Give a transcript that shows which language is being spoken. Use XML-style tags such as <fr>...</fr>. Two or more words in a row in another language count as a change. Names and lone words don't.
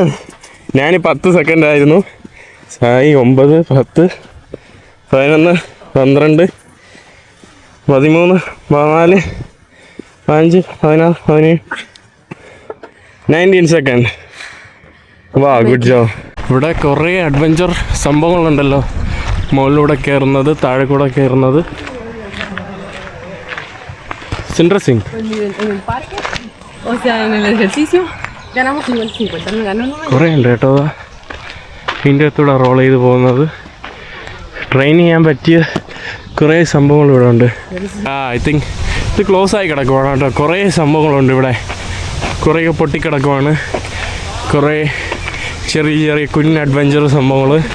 <ml>ഞാൻ 10 സെക്കൻഡ് ആയിരുന്നു. സായി 9 10 11 12 13 14 15 16 17 19 സെക്കൻഡ്. വാ,</ml> <en>good job.</en> <ml>ഇവിടെ കുറേ അഡ്വഞ്ചർ സംഭവങ്ങളുണ്ടല്ലോ. മുകളിലൂടെ കയറുന്നത്, താഴെ കൂടെ കയറുന്നത്. ഇൻട്രസ്റ്റിംഗ്.</ml> <es>O sea, en el ejercicio ganamos 50, me ganó no.</es> <ml>കുറേ ഉണ്ട് കേട്ടോ. ഇതിൻ്റെ അകത്തൂടെ റോൾ ചെയ്ത് പോകുന്നത്. ട്രെയിൻ ചെയ്യാൻ പറ്റിയ കുറേ സംഭവങ്ങൾ ഇവിടെ ഉണ്ട്.</ml> <en>I think</en> <ml>ഇത് ക്ലോസ് ആയി കിടക്കുവാണ് കേട്ടോ. കുറേ സംഭവങ്ങളുണ്ട് ഇവിടെ. കുറേയൊക്കെ പൊട്ടിക്കിടക്കുവാണ്. കുറേ ചെറിയ ചെറിയ കുഞ്ഞ് അഡ്വഞ്ചർ സംഭവങ്ങൾ.</ml>